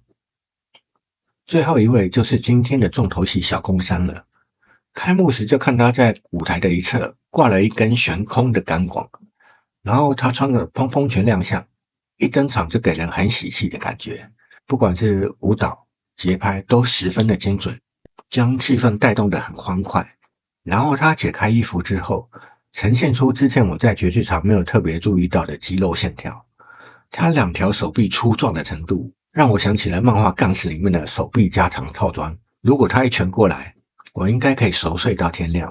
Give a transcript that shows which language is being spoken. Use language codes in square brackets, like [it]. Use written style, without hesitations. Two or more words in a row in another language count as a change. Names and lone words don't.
[zh] 最後一位就是今天的重頭戲小宮山了。開幕時就看他在舞台的一側掛了一根懸空的鋼管，然後他穿着蓬蓬裙亮相，一登場就給人很喜氣的感覺，不管是舞蹈節拍都十分的精準，將氣氛帶動得很歡快。然後他解開衣服之後，呈現出之前我在絕劇場沒有特別注意到的肌肉線條。他2條手臂粗壯的程度，讓我想起了漫畫《槓士》裡面的手臂加長套裝。如果他一拳過來，我應該可以熟睡到天亮。